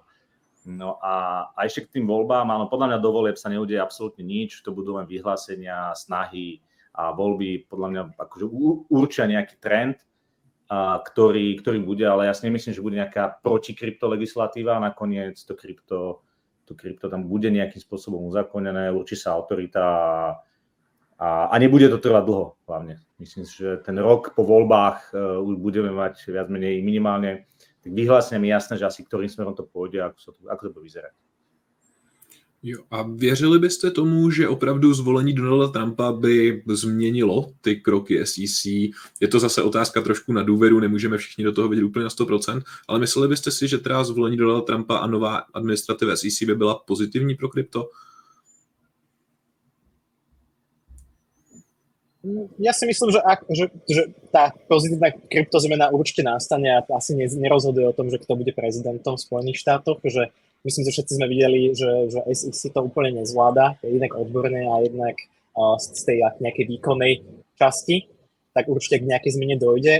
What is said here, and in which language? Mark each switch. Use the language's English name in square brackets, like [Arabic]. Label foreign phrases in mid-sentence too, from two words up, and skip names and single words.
[Slovak] No a ešte k tým voľbám, áno, podľa mňa do volieb sa neudeje absolútne nič, to budú len vyhlásenia, snahy a voľby podľa mňa akože určia nejaký trend, ktorý bude, ale ja si nemyslím, že bude nejaká protikrypto legislatíva a nakoniec to krypto tam bude nejakým spôsobom uzákonené, určí sa autorita a nebude to trvať dlho hlavne. Myslím si, že ten rok po voľbách už budeme mať viac menej minimálne tak vyhláseniami jasné, že asi ktorým smerom to pôjde a ako to bude vyzerať. [Czech] Jo, a věřili byste tomu, že opravdu zvolení Donalda Trumpa by změnilo ty kroky SEC? Je to zase otázka trošku na důvěru, nemůžeme všichni do toho vidět úplně na 100%, ale mysleli byste si, že teda zvolení Donalda Trumpa a nová administrativa SEC by byla pozitivní pro krypto? [Slovak] Ja si myslím, že tá pozitívna kryptozmena určite nastane a asi nerozhoduje o tom, že kto bude prezidentom v Spojených štátoch, že myslím, že všetci sme videli, že SEC to úplne nezvláda, jednak odborné a jednak z tej nejakej výkonnej časti, tak určite k nejakej zmene dojde.